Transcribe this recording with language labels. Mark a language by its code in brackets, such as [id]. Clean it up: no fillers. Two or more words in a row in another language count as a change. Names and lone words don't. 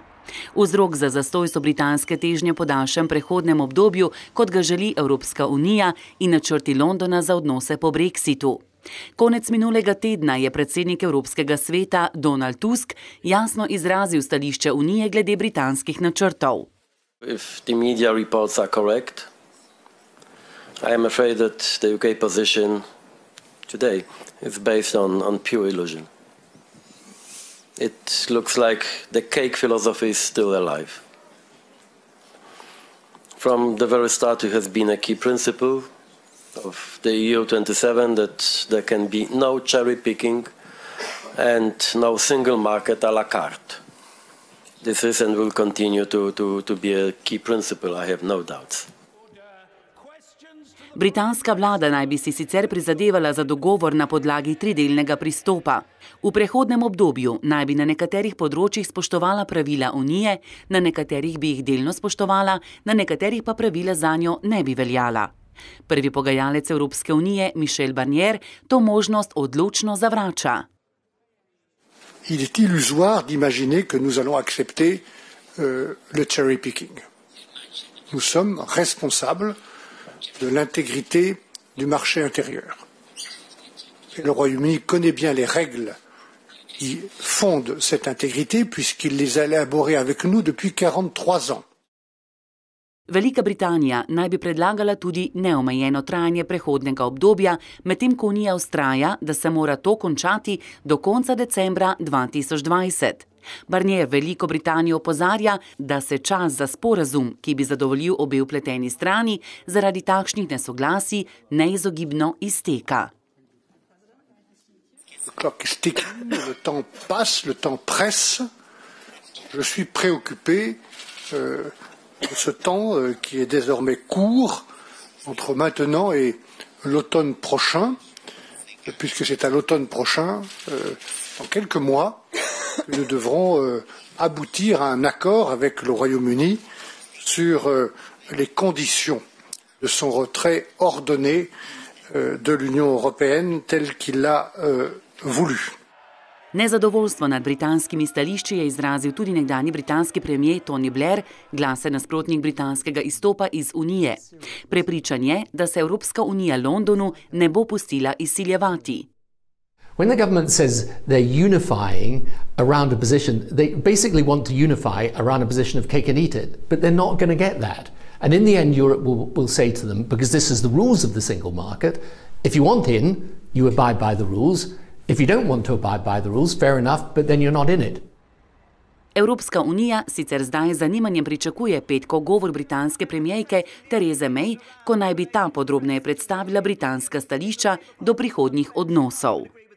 [sl] Vzrok za zastoj so britanske težnje po daljšem prehodnem obdobju, kot ga želi Evropska unija in načrti Londona za odnose po Brexitu. Konec minulega tedna je predsednik Evropskega sveta Donald Tusk jasno izrazil stališče unije glede britanskih načrtov. [en] If the media reports are correct, I am afraid that the UK position today is based on pure illusion. It looks like the cake philosophy is still alive. From the very start, it has been a key principle of the EU27 that there can be no cherry picking and no single market [fr] à la carte. [en] This is and will continue to be a key principle, I have no doubts. [sl] Britanska vlada naj bi si sicer prizadevala za dogovor na podlagi tridelnega pristopa. V prehodnem obdobju naj bi na nekaterih področjih spoštovala pravila unije, na nekaterih bi jih delno spoštovala, na nekaterih pa pravila zanjo ne bi veljala. Prvi pogajalec Evropske unije, Michel Barnier, to možnost odločno zavrača. [fr] Il est illusoire d'imaginer que nous allons accepter le [en] cherry picking. [fr] Nous sommes responsables de l'intégrité du marché intérieur. Et le Royaume-Uni connaît bien les règles qui fondent cette intégrité puisqu'il les a élaborées avec nous depuis 43 ans. [sl] Velika Britanija naj bi predlagala tudi neomejeno trajanje prehodnega obdobja, medtem ko Unija vztraja, da se mora to končati do konca decembra 2020. Barnier Veliko Britanijo opozarja, da se čas za sporazum, ki bi zadovoljil obe vpleteni strani, zaradi takšnih nesoglasij neizogibno izteka. [fr] Le temps passe, le temps presse. Je suis préoccupé de ce temps qui est désormais court entre maintenant et l'automne prochain, puisque c'est à l'automne prochain, dans quelques mois, que nous devrons aboutir à un accord avec le Royaume-Uni sur les conditions de son retrait ordonné de l'Union européenne tel qu'il l'a voulu. [sl] Nezadovoljstvo nad britanskimi stališči je izrazil tudi nekdanji britanski premier Tony Blair, glasen nasprotnik britanskega izstopa iz Unije. Prepričan je, da se Evropska unija Londonu ne bo pustila izsiljevati. [en] When the government says they're unifying around a position, they basically want to unify around a position of cake and eat it, but they're not going to get that. And in the end, Europe will say to them, because this is the rules of the single market, if you want in, you abide by the rules. If you don't want to abide by the rules, fair enough, but then you're not in it. [sl] Evropska unija sicer zdaj z zanimanjem pričakuje petkov govor britanske premierke Therese May, ko naj bi ta podrobneje predstavila britanska stališča do prihodnjih odnosov.